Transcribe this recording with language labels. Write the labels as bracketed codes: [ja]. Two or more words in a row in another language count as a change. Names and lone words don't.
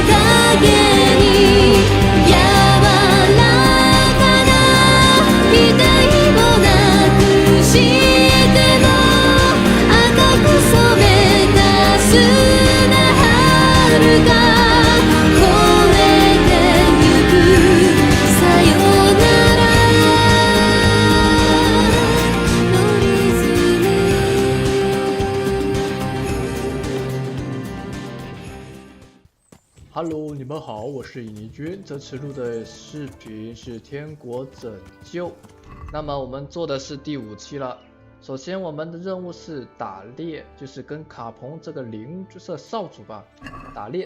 [ja] 影に柔らかな額をなくしても赤く染めた砂春が越えてゆくさよならのリズム [zh] Hello， 你们好，我是尹尼君。这次录的视频是《天国拯救》，那么我们做的是第5期了。首先，我们的任务是打猎，就是跟卡彭这个就是少主吧打猎。